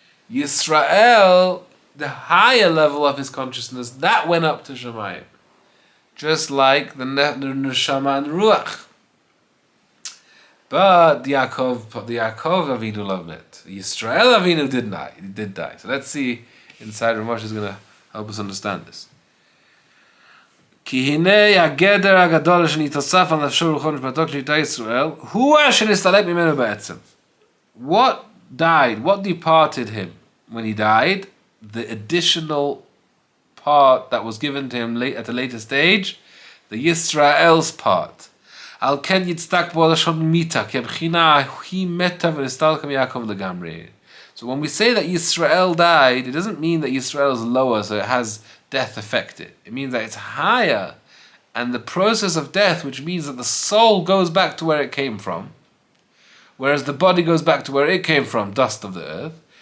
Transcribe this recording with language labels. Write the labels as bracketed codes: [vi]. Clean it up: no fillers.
[en] Yisrael, the higher level of his consciousness, that went up to Shemayim. Just like the Neshama and Ruach. But Yaakov Avinu [he] lo met. [en] Yisrael Avinu did die. So let's see inside. Ramosh is going to help us understand this. [he] כי הנה הגדר הגדול שנתוסף על נפשו רוחו נשמתו כשנהייתה ישראל, הוא שנסתלק ממנו בעצם. [en] What died? What departed him when he died? The additional part that was given to him at a later stage, the Yisrael's part. [he] על כן יצדק בו לשון מיתה, כי הבחינה היא מתה ונסתלק מיעקב לגמרי. [en] So when we say that Yisrael died, it doesn't mean that Yisrael is lower, so it has death affected. It means that it's higher, and the process of death, which means that the soul goes back to where it came from, whereas the body goes back to where it came from, dust of the earth.